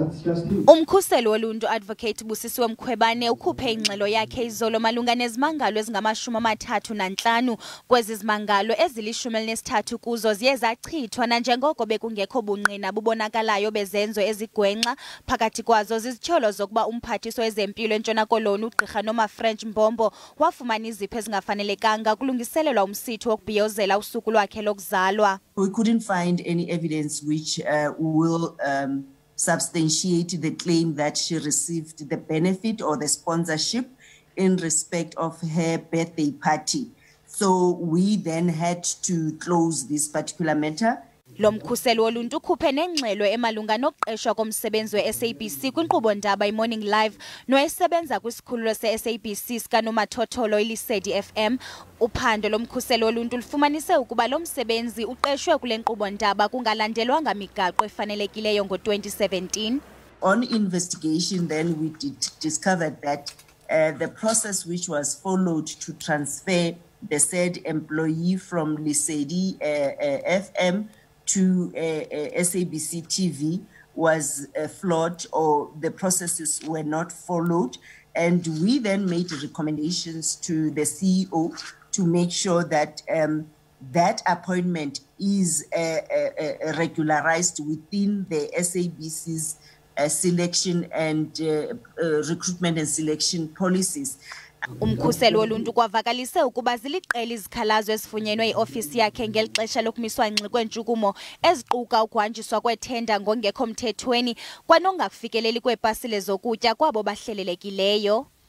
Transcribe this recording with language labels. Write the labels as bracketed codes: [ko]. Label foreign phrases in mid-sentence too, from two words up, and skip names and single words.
[en] That's just it. [xh] Umkhuseli woluntu Advocate Busisiwe Mkhwebane ukhuphe ingxelo yakhe izolo malunga nezimangalo ezingama-35 kwezi zimangalo ezili-13 kuzo ziye zachithwa nanjengoko bekungekho bungqina bubonakalayo bezenzo ezigwenxa phakathi kwazo zizityholo zokuba umphathiswa wezempilo eNtshona Koloni uGqirha French Mbombo wafumana izipho ezingafanelekanga kulungiselelwa umsitho wokubhiyozela usuku lwakhe lokuzalwa. [en] We couldn't find any evidence which will substantiate the claim that she received the benefit or the sponsorship in respect of her birthday party. So we then had to close this particular matter. [xh] Lo mkhuseli woluntu ukhuphe nengxelo emalunga nokuqeshwa komsebenzi we-SABC kwinkqubo-ndaba i-Morning Live noesebenza kwisikhululo se-SABC sikanomathotholo iLisedi FM. Uphando lomkhuseli woluntu lufumanise ukuba lo msebenzi uqeshwe kule nkqubo-ndaba kungalandelwanga migaqo efanelekileyo ngo-2017. [en] On investigation then we discovered that the process which was followed to transfer the said employee from Lisedi FM to SABC TV was flawed, or the processes were not followed, and we then made recommendations to the CEO to make sure that that appointment is regularized within the SABC's selection and recruitment and selection policies. [xh] Umkhuseli woluntu kwavakalise ukuba ziliqela izikhalazo ezifunyenwe yi-ofisi yakhe ngeli xesha lokumiswa ngxi kweentshukumo eziquka ukuhanjiswa kwethenda ngongekho mthethweni kwanongafikeleli kweepasile zokutya kwabo bahlelelekileyo.